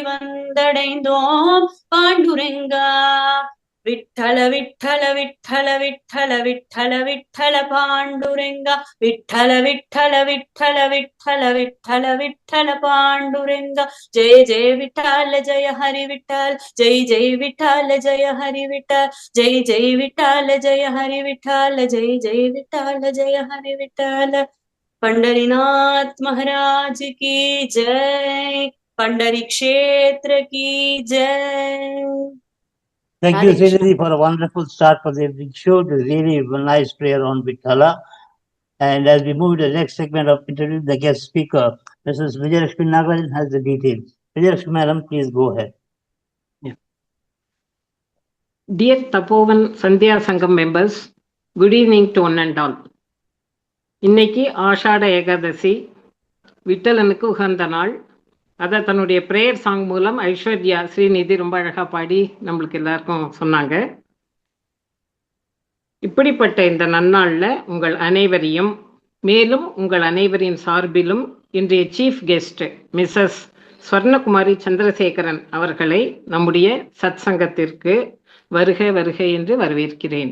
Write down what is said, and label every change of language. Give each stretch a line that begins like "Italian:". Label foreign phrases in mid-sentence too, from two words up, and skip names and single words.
Tamil: வந்தடைந்தோம் பாண்டுரங்கா விட்டல விட்டல விட்டல விட்டல விட்டல விட்டல பாண்டுரங்கா விட்டல விட்டல விட்டல
Marathi: विठ्ठल विठ्ठल विठ्ठल पांडुरंगा जय जय विठ्ठल जय हरि विठ्ठल जय जय विठ्ठल जय हरि विठ्ठल जय जय विठ्ठल जय हरि विठ्ठल जय जय विठ्ठल जय हरि विठ्ठल ஜெய ஜெய விட்டால ஜெய ஹரி விட்டால
Hindi: पंढरीनाथ महाराज की जय पंढरी क्षेत्र की जय.
English: Thank you, Srinidhi, for a wonderful start for the evening show. It was really a nice prayer on Vithala. And as we move to the next segment of introducing the guest speaker, Mrs. Vijayalakshmi Nagarajan has the details. Vijayalakshmi Madam, please go ahead. Dear Tapovan Sandhya Sangam members, good evening to one and all.
Tamil: இன்னைக்கு ஆஷாட ஏகாதசி, விட்டலனுக்கு உகந்த நாள். அதை தன்னுடைய
English: prayer song
Tamil: மூலம் ஐஸ்வர்யா ஸ்ரீநிதி ரொம்ப அழகாக பாடி நம்மளுக்கு எல்லாருக்கும் சொன்னாங்க. இப்படிப்பட்ட இந்த நன்னாளில் உங்கள் அனைவரையும், மேலும் உங்கள் அனைவரின் சார்பிலும் இன்றைய
English: chief guest Mrs
Tamil: ஸ்வர்ணகுமாரி சந்திரசேகரன் அவர்களை நம்முடைய சத் சங்கத்திற்கு வருக வருக என்று வரவேற்கிறேன்.